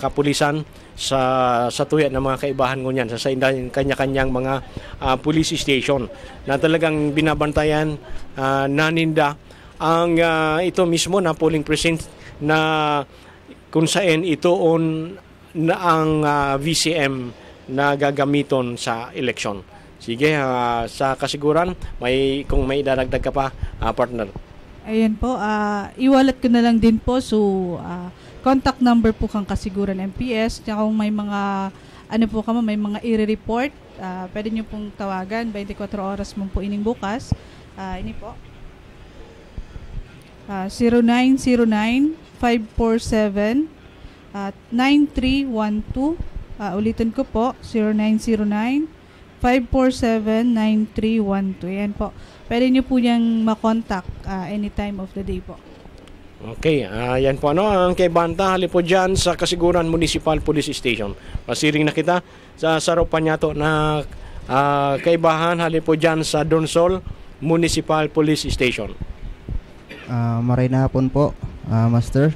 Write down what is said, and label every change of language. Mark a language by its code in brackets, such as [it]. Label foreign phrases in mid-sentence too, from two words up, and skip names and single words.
[bik] kapulisan sa tuya ng mga kaibahan ngunyan sa kanya-kanyang mga police station na talagang binabantayan naninda ang ito mismo na [en] polling precinct [bik] na kung saan ito na ang VCM na gagamiton sa election. [tl] Sige, sa kasiguran, kung may idadagdag ka pa, partner. [bik] Ayan po, iwalat ko na lang din po. So, [en] contact number [bik] po kang Kasiguran MPS. [tl] Kung may mga, may mga i-report, pwede nyo pong tawagan. [bik] 24 oras mo po ining bukas. Ini po. 0909-547-9312. [tl] Ulitin ko po, 0909-547-9312. Ayan po. Pwede nyo po niyang makontakt [en] any time of the day [tl] po. Okay, yan po ang kay Banta, hali po dyan sa Kasiguran Municipal Police Station. [bik] Pasiring na kita sa sarupan niya to na kaibahan, hali po dyan sa Donsol Municipal Police Station. Maray na hapon po, Master.